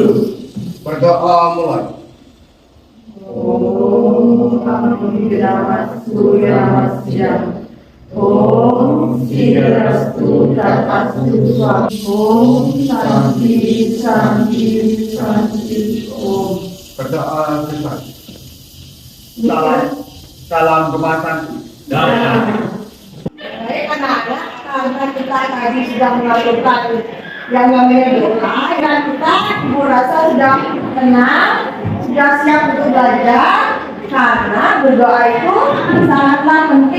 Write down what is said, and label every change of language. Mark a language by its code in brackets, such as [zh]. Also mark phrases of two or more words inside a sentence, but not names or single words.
[id] Berdoa mulai. [sa] Om Amirastu Yamasya. Om Sirastu Tatastu Swami. Om Santi Santi Santi Om. [id] Berdoa selesai. Salam kemasan. Baik anak-anak, karena kita tadi sudah melakukan yang namanya doa dan kita ibu rasa sudah tenang, sudah siap untuk belajar karena berdoa itu sangatlah penting.